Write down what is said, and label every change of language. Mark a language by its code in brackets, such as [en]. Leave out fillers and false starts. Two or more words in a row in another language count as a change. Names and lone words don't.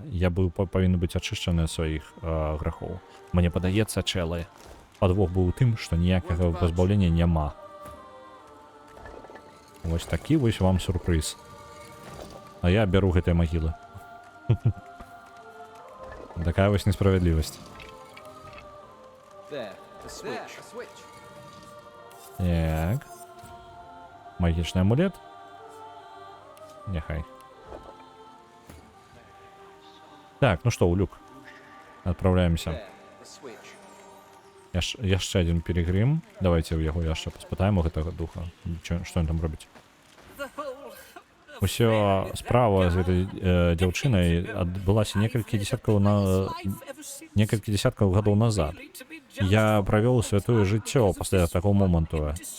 [be] Я павінен быць ачышчаны сваіх грахоў. Мне падаецца, чэлы, падвох быў у тым, што ніякага пазбаўлення няма. Вось такі вось вам сюрпрыз. А я бяру гэтыя магілы. Такая вось несправядлівасць. [en] There, a switch. [be] Так. Магічны амулет. Няхай. Так, ну што, у люк. Адпраўляемся. [en] There, a switch. [be] Яшчэ адзін пілігрым. Давайте ў яго яшчэ паспытаем у гэтага духа. Што ён там робіць? Усё справа з гэтай дзяўчынай адбылася некалькі дзесяткаў гадоў назад. Я правёў святое жыццё пасля такого моманту.